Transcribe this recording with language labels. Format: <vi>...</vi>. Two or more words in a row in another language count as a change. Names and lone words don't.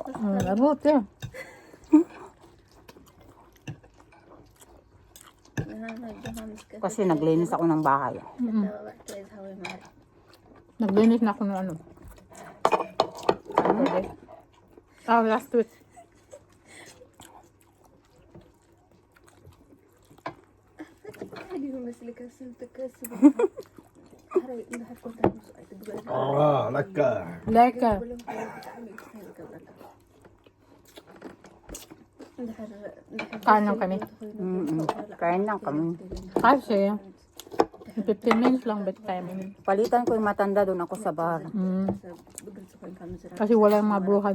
<tl>Labot eh. Kasi naglinis ako ng bahay. Naglinis na ako ng ano.</tl> <en>Last week.</en> <nl>Ah, lekker. Lekker.</nl> <tl>Kain lang kami. Kain lang kami. Kasi, 15 minutes lang bed time. Palitan ko yung matanda doon ako sa bar. Kasi wala yung mga bruhan.</tl>